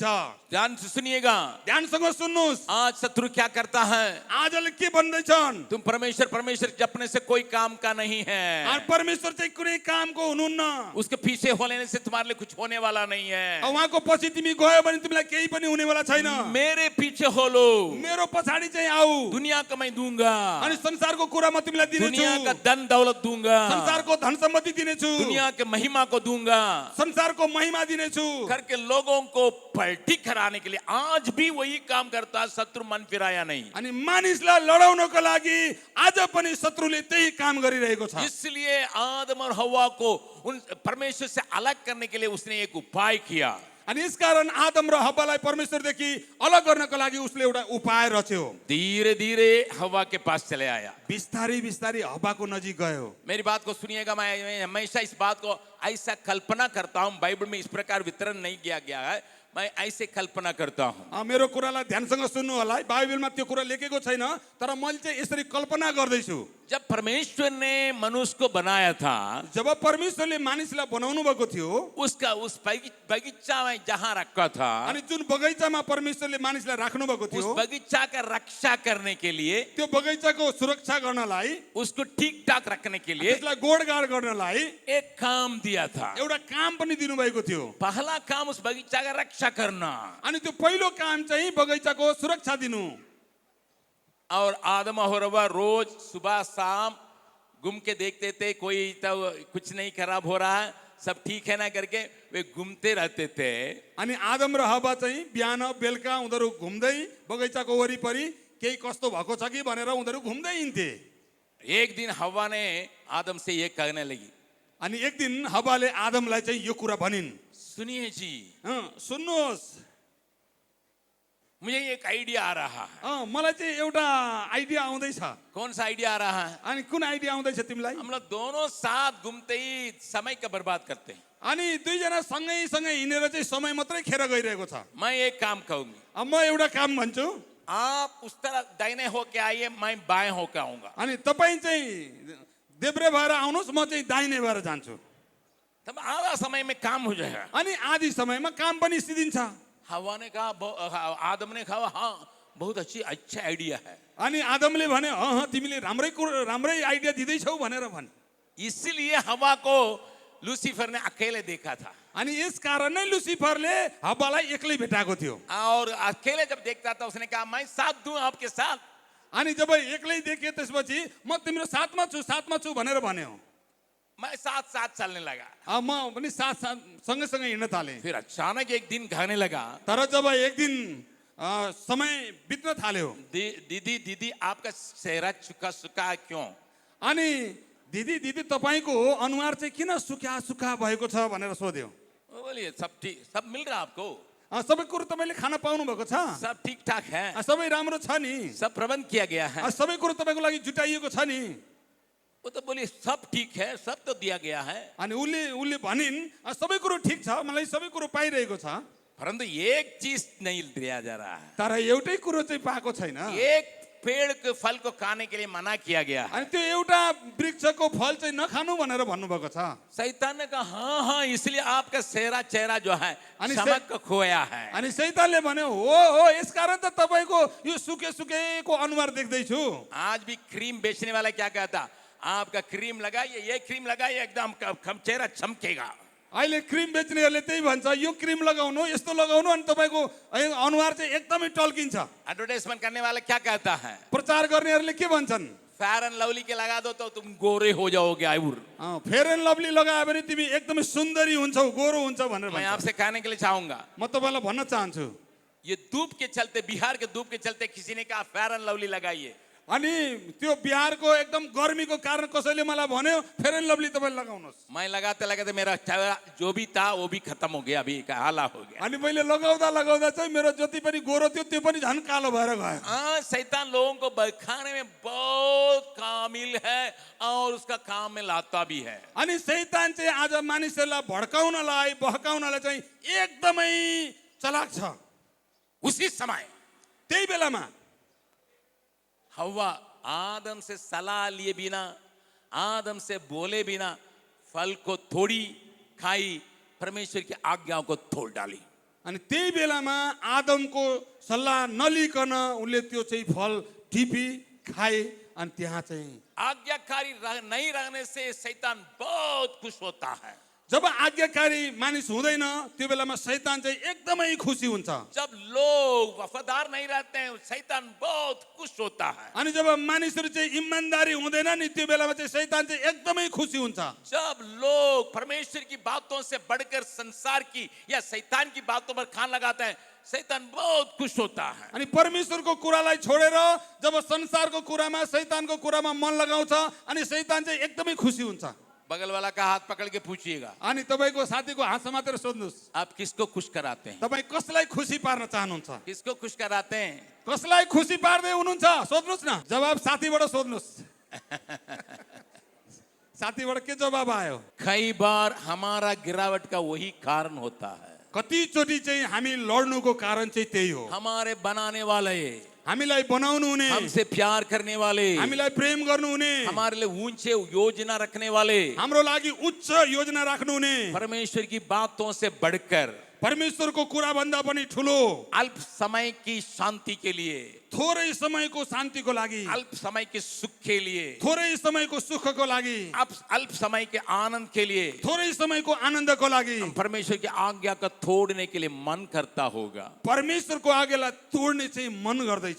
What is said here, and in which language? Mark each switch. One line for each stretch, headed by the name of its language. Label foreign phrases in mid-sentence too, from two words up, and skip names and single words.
Hindi: ध्यान से सुनिएगा,
Nepali: ध्यानसँग सुन्नुस्।
Hindi: आज शत्रु क्या करता है?
Nepali: आजले के भन्दैछन्?
Hindi: तुम परमेश्वर जपने से कोई काम का नहीं है।
Nepali: और परमेश्वर चाहिँ कुनै कामको हुनुहुन्न।
Hindi: उसके पीछे होने से तुम्हारे लिए कुछ होने वाला नहीं है।
Nepali: उहाँको पछि तिमी गयो भने तिमीलाई केही पनि हुनेवाला छैन।
Hindi: मेरे पीछे हो लो,
Nepali: मेरो पछाडी चाहिँ आऊ,
Hindi: दुनिया का मैं दूंगा,
Nepali: अनि संसारको कुरा म तिमीलाई दिनेछु,
Hindi: दुनिया का धन दौलत दूंगा,
Nepali: संसारको धन सम्पत्ति दिनेछु,
Hindi: दुनिया के महिमा को दूंगा,
Nepali: संसारको महिमा दिनेछु
Hindi: करके लोगों को पलटी कराने के लिए आज भी वही काम करता है। शत्रु मन फिराया नहीं।
Nepali: अनि मानिसलाई लडाउनको लागि आज पनि शत्रुले त्यही काम गरिरहेको छ।
Hindi: इसलिए आदम और हव्वा को उन परमेश्वर से अलग करने के लिए उसने एक उपाय किया।
Nepali: अनि यसकारण आदम र हव्वालाई परमेश्वरदेखि अलग गर्नको लागि उसले एउटा उपाय रच्यो।
Hindi: धीरे धीरे हव्वा के पास चले आया,
Nepali: बिस्तारै बिस्तारै हव्वाको नजिक गयो।
Hindi: मेरी बात को सुनिएगा, मैं हमेशा इस बात को ऐसा कल्पना करता हूं। बाइबल में इस प्रकार वितरण नहीं किया गया है, मैं ऐसे कल्पना करता हूं।
Nepali: मेरो कुरालाई ध्यानसँग सुन्नु होला। बाइबलमा त्यो कुरा लेखेको छैन, तर मैले चाहिँ यसरी कल्पना गर्दैछु।
Hindi: जब परमेश्वर ने मनुष्य को बनाया था,
Nepali: जब परमेश्वरले मानिसलाई बनाउनु भएको थियो,
Hindi: उसका उस बगीचा में जहां रखा था,
Nepali: अनि जुन बगैँचामा परमेश्वरले मानिसलाई राख्नु भएको थियो,
Hindi: उस बगीचा का रक्षा करने के लिए,
Nepali: त्यो बगैँचाको सुरक्षा गर्नलाई,
Hindi: उसको ठीक ठाक रखने के लिए
Nepali: त्यसलाई गोडगाड गर्नलाई
Hindi: एक काम दिया था।
Nepali: एउटा काम पनि दिनुभएको थियो।
Hindi: पहला काम उस बगीचा का रक्षा करना,
Nepali: अनि त्यो पहिलो काम चाहिँ बगैँचाको सुरक्षा दिनु।
Hindi: और आदम और हव्वा रोज सुबह शाम घूम के देखते थे, कोई तो कुछ नहीं खराब हो रहा है, सब ठीक है ना करके वे घूमते रहते थे।
Nepali: अनि आदम र हव्वा चाहिँ बिहान बेलुका उनीहरू घुम्दै बगैँचाको वरिपरि केही कस्तो भएको छ कि भनेर उनीहरू घुम्दै हिँड्थे।
Hindi: एक दिन हव्वा ने आदम से ये कहने लगी,
Nepali: अनि एक दिन हव्वाले आदमलाई चाहिँ यो कुरा भनिन्,
Hindi: सुनिए जी,
Nepali: सुन्नुहोस्,
Hindi: मुझे एक आइडिया आ रहा है।
Nepali: मलाई चाहिँ एउटा आइडिया आउँदैछ।
Hindi: कौन सा आइडिया आ रहा है?
Nepali: अनि कुन आइडिया आउँदैछ तिमीलाई?
Hindi: हम लोग दोनों साथ घूमते ही समय का बर्बाद करते हैं।
Nepali: अनि दुईजना सँगै सँगै हिँडेर चाहिँ समय मात्रै खेर गइरहेको छ।
Hindi: मैं एक काम कहूंगी,
Nepali: म एउटा काम भन्छु,
Hindi: आप उस तरफ दाहिने होके आइए, मैं बाएं होके आऊंगा।
Nepali: अनि तपाईँ चाहिँ देब्रे भएर आउनुहोस्, म चाहिँ दाहिने भएर जान्छु।
Hindi: तब आधा समय में काम हो जाएगा।
Nepali: अनि आधी समयमा काम पनि सिद्धिन्छ।
Hindi: हवा ने कहा, आदम ने कहा, हाँ बहुत अच्छा आइडिया है।
Nepali: अनि आदमले भने तिमीले राम्रै आइडिया दिँदैछौ भनेर भने।
Hindi: इसलिए हवा को लूसीफर ने अकेले देखा था।
Nepali: अनि यस कारण नै लुसिफरले हव्वालाई एक्लै भेटाएको थियो।
Hindi: और अकेले जब देखता था उसने कहा, मैं साथ दूं आपके साथ।
Nepali: अनि जब एक्लै देखे त्यसपछि म तिम्रो साथमा छु भनेर भन्यो।
Hindi: मैं साथ साथ चलने लगा।
Nepali: म पनि सँगै सँगै हिँड्न थालेँ।
Hindi: फिर अचानक एक दिन कहने लगा,
Nepali: तर जब एक दिन समय बित्न थाल्यो,
Hindi: दीदी आपका चेहरा सुखा सुखा क्यों?
Nepali: अनि दिदी तपाईको अनुहार चाहिँ किन सुखा भएको छ भनेर सोध्यो।
Hindi: बोलिए सब ठीक, सब मिल रहा आपको?
Nepali: सबै कुरो तपाईले खान पाउनु भएको छ?
Hindi: सब ठीक ठाक है?
Nepali: सबै राम्रो छ नि?
Hindi: सब प्रबंध किया गया है?
Nepali: सबै कुरो तपाईको लागि जुटाइएको छ नि?
Hindi: वो तो बोली सब ठीक है, सब तो दिया गया है।
Nepali: अनि उले भनिन् सबै कुरो ठीक छ, मलाई सबै कुरो पाइरहेको छ,
Hindi: परंतु एक चीज नहीं दिया जा रहा है।
Nepali: तर एउटै कुरो चाहिँ पाएको छैन।
Hindi: एक पेड़ के फल को खाने के लिए मना किया गया है।
Nepali: अनि त्यो एउटा वृक्षको फल चाहिँ नखानु भनेर भन्नुभएको छ।
Hindi: शैतान ने कहा, हाँ इसलिए आपका चेहरा जो है
Nepali: अनि
Hindi: चमक खोया है।
Nepali: अनि शैतानले भन्यो, हो यसकारण त तपाईको यो सुकेको अनुहार देख्दैछु।
Hindi: आज भी क्रीम बेचने वाला क्या कहता, आपका क्रीम लगाइए, ये क्रीम लगाइए, एकदम चेहरा चमकेगा।
Nepali: अहिले क्रिम बेच्नेहरूले त्यही भन्छ, यो क्रिम लगाउनु, यस्तो लगाउनु, अनि तपाईको अनुहार चाहिँ एकदमै टल्किन्छ।
Hindi: एडवर्टाइजमेंट करने वाला क्या कहता है,
Nepali: प्रचार गर्नेहरूले के भन्छन्,
Hindi: फेयर एंड लवली के लगा दो तो तुम गोरे हो जाओगे आयुर।
Nepali: फेयर एन्ड लवली लगायो भने तिमी एकदमै सुन्दरी हुन्छौ, गोरो हुन्छ भनेर
Hindi: मैं
Nepali: भन्छ।
Hindi: आपसे कहने के लिए चाहूंगा,
Nepali: म तपाईलाई भन्न चाहन्छु,
Hindi: ये धूप के चलते, बिहार के धूप के चलते किसी ने कहा फेयर एंड लवली लगाइए।
Nepali: अनि त्यो बिहारको एकदम गर्मीको कारण कसैले मलाई भन्यो फेयर एन्ड लवली तपाईले लगाउनुहोस्।
Hindi: मैं लगाते मेरा चेहरा जो भी था वो भी खत्म हो गया, अभी काला हो गया।
Nepali: अनि मैले लगाउँदा चाहिँ मेरो जति पनि गोरो थियो त्यो पनि झन् कालो भएर गयो।
Hindi: शैतान लोगों को बहकाने में बहुत कामिल है और उसका काम में लाता भी है।
Nepali: अनि शैतान चाहिँ आज मानिसहरूलाई भड्काउनलाई बहकाउनलाई चाहिँ एकदमै चलाक छ।
Hindi: उसी समय
Nepali: त्यही बेलामा
Hindi: हव्वा आदम से सलाह लिए बिना, आदम से बोले बिना फल को थोड़ी खाई, परमेश्वर की आज्ञाओं को तोड़ डाली।
Nepali: अनि त्यही बेलामा आदमको सल्लाह नलिकन उनले त्यो चाहिँ फल टिपी खाए। अनि त्यहाँ चाहिँ
Hindi: आज्ञाकारी नहीं रहने से शैतान बहुत खुश होता है।
Nepali: जब आज्ञाकारी मानिस हुँदैन त्यो बेलामा शैतान चाहिँ एकदमै खुसी हुन्छ।
Hindi: जब लोग वफादार नहीं रहते हैं शैतान बहुत खुश होता है।
Nepali: अनि जब मानिसहरू चाहिँ इमानदारी हुँदैन नि त्यो बेलामा चाहिँ शैतान चाहिँ एकदमै खुसी हुन्छ।
Hindi: जब लोग परमेश्वर की बातों से बढ़कर संसार की या शैतान की बातों पर कान लगाते हैं शैतान बहुत खुश होता है।
Nepali: अनि परमेश्वरको कुरालाई छोडेर जब संसारको कुरामा शैतानको कुरामा मन लगाउँछ अनि शैतान चाहिँ एकदमै खुसी हुन्छ।
Hindi: बगल वाला का हाथ पकड़ के पूछिएगा,
Nepali: अनि तपाईको साथीको हात समातेर सोध्नुस्,
Hindi: आप किसको खुश कराते हैं?
Nepali: तपाई कसलाई खुसी पार्न चाहनुहुन्छ?
Hindi: किसको खुश कराते हैं?
Nepali: कसलाई खुसी पार्दै हुनुहुन्छ? सोध्नुस् न, जवाब साथीबाट सोध्नुस्। साथीबाट के जवाब आयो?
Hindi: कई बार हमारा गिरावट का वही कारण होता है।
Nepali: कतिचोटि चाहिँ हामी लड्नुको कारण चाहिँ त्यही हो।
Hindi: हमारे बनाने वाले,
Nepali: हामीलाई बनाउनु हुने,
Hindi: हमसे प्यार करने वाले,
Nepali: हामीलाई प्रेम गर्नु हुने,
Hindi: हमारे लिए ऊंचे योजना रखने वाले,
Nepali: हाम्रो लागि उच्च योजना राख्नु हुने,
Hindi: परमेश्वर की बातों से बढ़कर
Nepali: परमेश्वरको कुरा भन्दा पनि ठुलो
Hindi: अल्प समय की शांति के लिए,
Nepali: थोरै समयको शान्तिको लागि,
Hindi: अल्प समय के सुख के लिए,
Nepali: थोरै समयको सुखको लागि,
Hindi: अल्प समय के आनंद के लिए,
Nepali: थोरै समयको आनन्दको लागि
Hindi: परमेश्वर की आज्ञा का तोड़ने के लिए मन करता होगा।
Nepali: परमेश्वरको आज्ञालाई तोड्ने चाहिँ मन गर्दैछ।